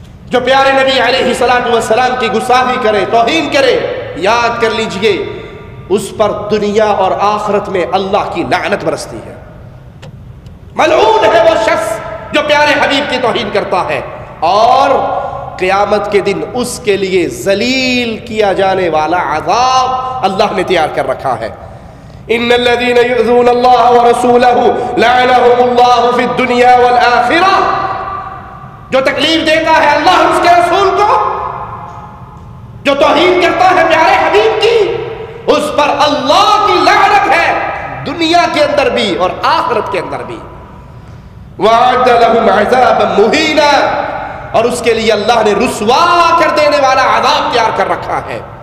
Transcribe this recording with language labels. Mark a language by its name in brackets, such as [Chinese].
[Urdu] جو پیارے نبی علیہ السلام کی گستاخی کرے، توہین کرے، یاد کر لیجئے اس پر دنیا اور آخرت میں اللہ کی لعنت برستی ہے۔ ملعون ہے وہ شخص جو پیارے حبیب کی توہین کرتا ہے، اور قیامت کے دن اس کے لیے ذلیل کیا جانے والا عذاب اللہ نے تیار کر رکھا ہے. [Arabic] ان الذين يؤذون الله ورسوله لعنهم الله في الدنيا والآخرة. [Urdu] جو تکلیف دیتا ہے اللہ اور اس کے رسول کو، جو توہین کرتا ہے پیارے حبیب کی، اس پر اللہ کی لعنت ہے، دنیا کے اندر بھی اور آخرت کے اندر بھی. [Arabic] وَأَعَدَّ لَهُمْ عَذَابًا مُهِينًا، [Urdu] اور اس کے لیے اللہ نے رسوا کر دینے والا عذاب تیار کر رکھا ہے.